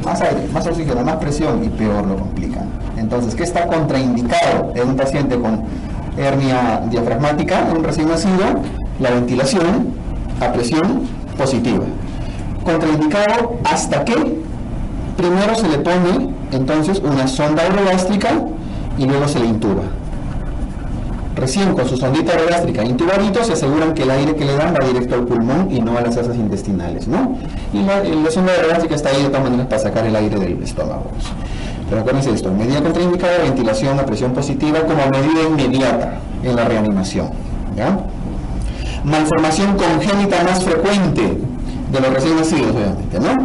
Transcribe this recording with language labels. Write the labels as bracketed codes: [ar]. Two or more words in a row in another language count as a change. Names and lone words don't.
[es] Más aire, más oxígeno, más presión y peor lo complican. Entonces, ¿qué está contraindicado en un paciente con hernia diafragmática, en un recién nacido? La ventilación a presión positiva. Contraindicado hasta que primero se le pone entonces una sonda orogástrica y luego se le intuba. Recién con su sondita orogástrica intubadito se aseguran que el aire que le dan va directo al pulmón y no a las asas intestinales, ¿no? Y la sonda orogástrica está ahí de todas maneras para sacar el aire del estómago. Pero acuérdense de esto, medida contraindicada, ventilación a presión positiva como medida inmediata en la reanimación, ¿ya? Malformación congénita más frecuente de los recién nacidos, obviamente, ¿no?